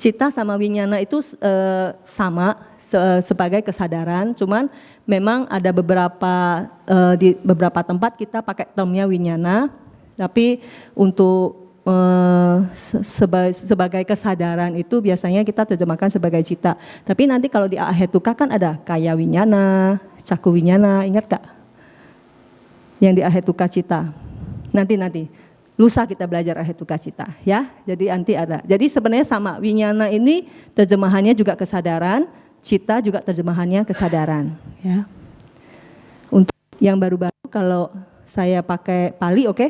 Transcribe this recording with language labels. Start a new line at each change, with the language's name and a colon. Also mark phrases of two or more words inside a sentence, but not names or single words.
Indonesian: Cita sama winyana itu sama sebagai kesadaran, cuman memang ada di beberapa tempat kita pakai termnya winyana, tapi untuk sebagai kesadaran itu biasanya kita terjemahkan sebagai cita. Tapi nanti kalau di Ahetuka kan ada kaya
Pali: winyana, caku winyana,
Indonesian: ingat gak? Yang di
Pali: Ahetuka cita.
Indonesian: Nanti. Lusa kita belajar
Pali: Ahetuka cita,
Indonesian: ya. Jadi nanti ada. Jadi sebenarnya sama, winyana ini terjemahannya juga kesadaran, cita juga terjemahannya kesadaran, ya. Untuk yang baru-baru kalau saya pakai Pali, oke?